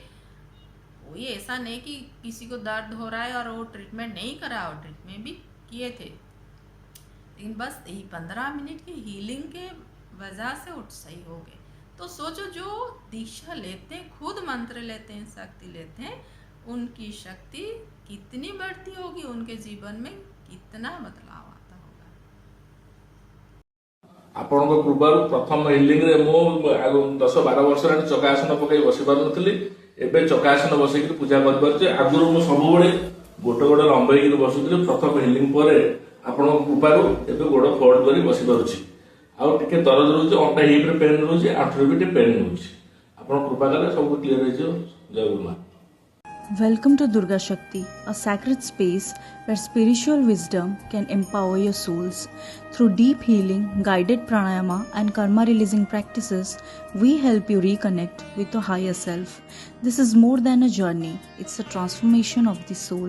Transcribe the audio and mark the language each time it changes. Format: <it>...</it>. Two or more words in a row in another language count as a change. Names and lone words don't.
<hi>वही ऐसा नहीं कि किसी को दर्द हो रहा है और वो ट्रीटमेंट नहीं करा, और ट्रीटमेंट भी किए थे, लेकिन बस यही 15 मिनट की हीलिंग के वजह से उठ सही हो गए। तो सोचो, जो दीक्षा लेते हैं, खुद मंत्र लेते हैं, शक्ति लेते हैं, उनकी शक्ति कितनी बढ़ती होगी, उनके जीवन में कितना बदलाव आता होगा।</hi> <or>ଆପଣଙ୍କ ପୂର୍ବରୁ ପ୍ରଥମ ହିଲିଂରେ ମୁଁ 10-12 ବର୍ଷ ହେଲାଣି ଚକାସନ ପକାଇ ବସି ପାରୁନଥିଲି। ଏବେ ଚକାସନ ବସିକିରି ପୂଜା କରିପାରୁଛି। ଆଗରୁ ମୁଁ ସବୁବେଳେ ଗୋଟେ ଲମ୍ବେଇକିରି ବସୁଥିଲି। ପ୍ରଥମ ହିଲିଂ ପରେ ଆପଣଙ୍କ କୃପାରୁ ଏବେ ଗୋଡ଼ ଫୋଲ୍ଡ କରି ବସି ପାରୁଛି। ଆଉ ଟିକେ ଦରଜ ରହୁଛି, ଅଣ୍ଟା ହିପ୍ରେ ପେନ୍ ରହୁଛି, ଆଣ୍ଠୁରେ ବି ଟିକେ ପେନ୍ ରହୁଛି। ଆପଣ କୃପା କଲେ ସବୁ କ୍ଲିୟର ହେଇଯିବ। ଜୟ ଗୁରୁମା।</or> <en>Welcome to Durga Shakti, a sacred space where spiritual wisdom can empower your souls. Through deep healing, guided pranayama, and karma releasing practices, we help you reconnect with your higher self. This is more than a journey, it's a transformation of the soul.</en>